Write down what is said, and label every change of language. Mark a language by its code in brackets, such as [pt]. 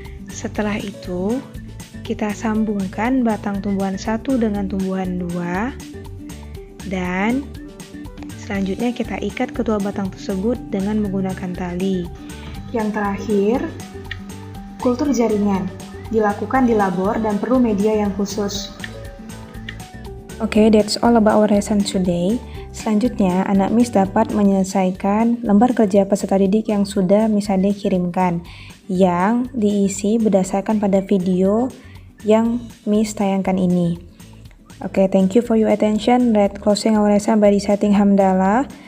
[id] Setelah itu, kita sambungkan batang tumbuhan satu dengan tumbuhan dua, dan selanjutnya kita ikat kedua batang tersebut dengan menggunakan tali. Yang terakhir, kultur jaringan. Dilakukan di labor dan perlu media yang khusus. [en] Okay, that's all about our lesson today. [id] Selanjutnya, anak Miss dapat menyelesaikan lembar kerja peserta didik yang sudah Miss Ade kirimkan, yang diisi berdasarkan pada video yang Miss tayangkan ini. [en] Okay, thank you for your attention. Let's closing our lesson by reciting hamdalah.